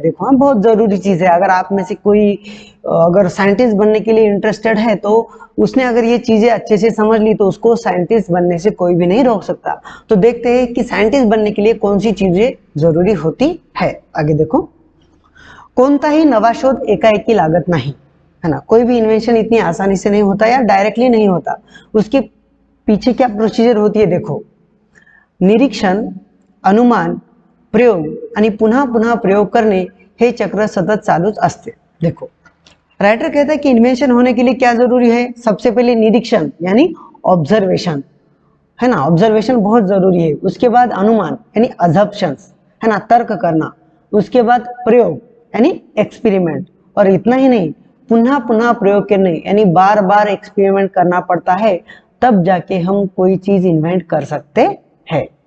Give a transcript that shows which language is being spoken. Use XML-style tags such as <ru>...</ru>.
<hi>देखो हाँ, बहुत जरूरी चीज है। अगर आप में से कोई अगर साइंटिस्ट बनने के लिए इंटरेस्टेड है तो उसने अगर ये चीजें अच्छे से समझ ली तो उसको साइंटिस्ट बनने से कोई भी नहीं रोक सकता। तो देखते हैं कि साइंटिस्ट बनने के लिए कौन सी चीजें जरूरी होती है। आगे देखो,</hi> <mr>कोणताही नवा शोध एकाएकी लागत नहीं,</mr> <hi>है ना। कोई भी इन्वेंशन इतनी आसानी से नहीं होता या डायरेक्टली नहीं होता, उसकी पीछे क्या प्रोसिजर होती है।</hi> <mr>देखो, निरीक्षण, अनुमान, प्रयोग आणि पुन्हा पुन्हा प्रयोग करणे हे चक्र सतत चालूच असते।</mr> <hi>देखो, राइटर कहता है कि इन्वेंशन होने के लिए क्या जरूरी है, सबसे पहले निरीक्षण यानी ऑब्जर्वेशन, है ना, ऑब्जर्वेशन बहुत जरूरी है। उसके बाद अनुमान यानी अजम्पशंस, है ना, तर्क करना। उसके बाद प्रयोग यानी एक्सपेरिमेंट, और इतना ही नहीं, पुनः पुनः प्रयोग करने यानी बार बार एक्सपेरिमेंट करना पड़ता है, तब जाके हम कोई चीज इन्वेंट कर सकते हैं।</hi>